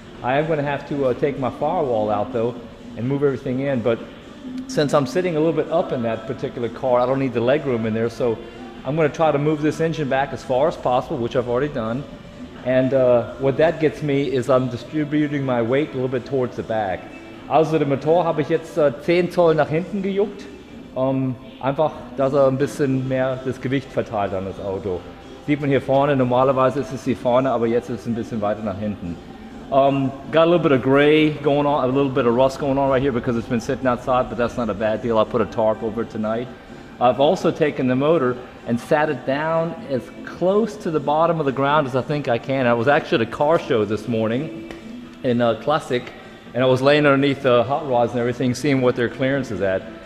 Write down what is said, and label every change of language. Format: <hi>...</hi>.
<en>I am going to have to take my firewall out though and move everything in, but since I'm sitting a little bit up in that particular car, I don't need the leg room in there, so I'm going to try to move this engine back as far as possible, which I've already done. And what that gets me is I'm distributing my weight a little bit towards the back.</en> <de>Also den Motor habe ich jetzt 10 Zoll nach hinten gejuckt, einfach, dass ein bisschen mehr das Gewicht verteilt an das Auto. Sieht man hier vorne, normalerweise ist es hier vorne, aber jetzt ist es ein bisschen weiter nach hinten.</de> <en>Got a little bit of gray going on, a little bit of rust going on right here because it's been sitting outside, but that's not a bad deal. I'll put a tarp over it tonight. I've also taken the motor and sat it down as close to the bottom of the ground as I think I can. I was actually at a car show this morning in Classic, and I was laying underneath the hot rods and everything, seeing what their clearance is at.</en>